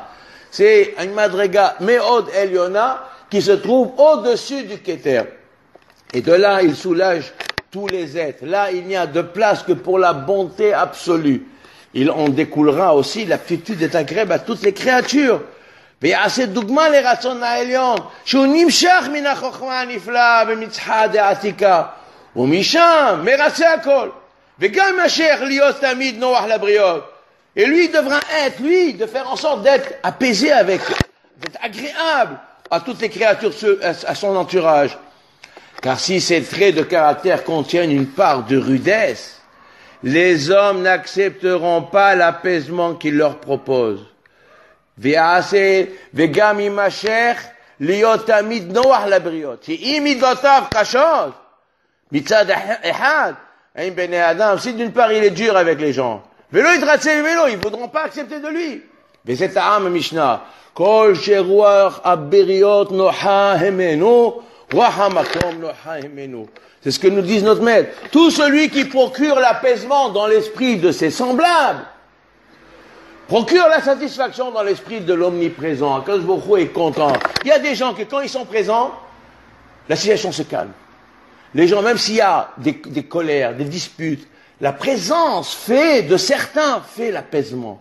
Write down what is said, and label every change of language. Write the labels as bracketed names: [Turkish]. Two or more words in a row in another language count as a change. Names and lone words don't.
[French] C'est une [Hebrew] מדרגה מאוד עליונה [French] qui se trouve au-dessus du Keter. Et de là, il soulage tous les êtres. Là, il n'y a de place que pour la bonté absolue. Il en découlera aussi l'aptitude d'être agréable à toutes les créatures. [Hebrew] ויעשה דוגמה לרצון העליון שהוא נמשך מן החוכמה הנפלאה במצחה דעתיקה ומשם מרצה הכל וגם משך להיות תמיד נוח לבריות [French] et lui devra être de faire en sorte d'être apaisé d'être agréable à toutes les créatures, à son entourage, car si ces traits de caractère contiennent une part de rudesse, les hommes n'accepteront pas l'apaisement qu'il leur propose. [Hebrew] וגם יימשך להיות תמיד נוח לבריות. שאם מידותיו קשות מצד אחד, עם בני אדם, [French] si d'une part il est dur avec les gens, [Hebrew] ולא יתרצה ממנו, [French] ils ne voudront pas accepter de lui. [Hebrew] וזה טעם המשנה. כל שרוח הבריות נוחה ממנו, רוח המקום נוחה ממנו. [French] C'est ce que nous dit notre maître. Tout celui qui procure l'apaisement dans l'esprit de ses semblables, procure la satisfaction dans l'esprit de l'omniprésent. [Hebrew] הקדוש ברוך הוא [French] est content. Il y a des gens que quand ils sont présents, la situation se calme. Les gens, même s'il y a des colères, des disputes, la présence de certains fait l'apaisement.